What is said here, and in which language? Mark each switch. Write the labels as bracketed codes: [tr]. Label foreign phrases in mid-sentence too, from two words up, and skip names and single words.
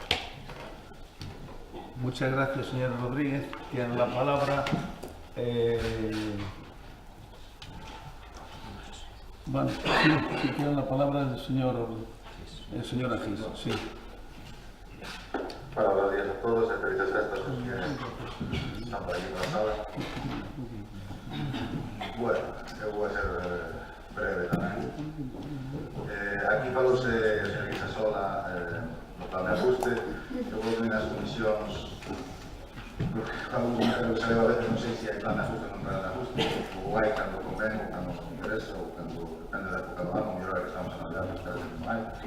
[es] Muchas gracias, señor Rodríguez. Tiene la palabra. Bueno, sí, tiene la palabra el señor Agis. Sí. Para hablar todos [gl] e felices festas os que están por aquí na sala. Bueno, eu vou a ser breve tamén. Aquí falouse o señor Guisasola no plan de ajuste. Eu vou vir nas comisións algún comentario que sale a veces, non sei se hai plan de ajuste ou non plan de ajuste, ou hai cando convén ou cando nos interesa ou cando depende da época do ano, o mellor é que estamos a Navidad, pero cada vez non hai.